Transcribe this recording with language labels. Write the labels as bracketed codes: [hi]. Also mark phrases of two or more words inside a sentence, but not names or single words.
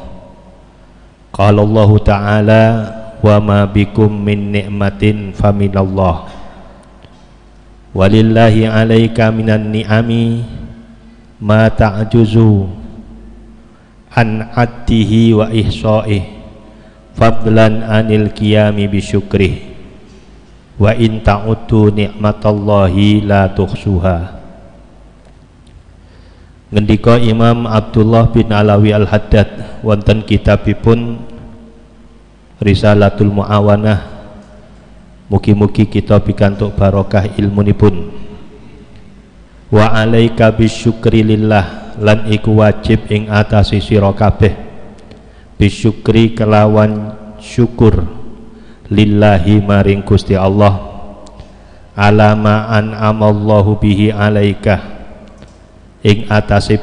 [ar] قال الله تعالى وما بكم من نعمة فمن الله ولله عليك من النعم ما تعجز عن عده وإحصائه فضلا عن القيام بشكره وإن تعدوا نعمة الله لا تحصوها. [jv] Ngendika Imam Abdullah bin Alawi al-Haddad wonten kitabipun Risalatul Mu'awanah, mugi-mugi kita pikantuk barokah ilmunipun. [ar] وعليك بالشكر لله, [jv] lan iku wajib ing atase sira kabeh bisyukri kelawan syukur lillahi maring Gusti Allah [ar] على ما أنعم الله به عليك [jv] ing atase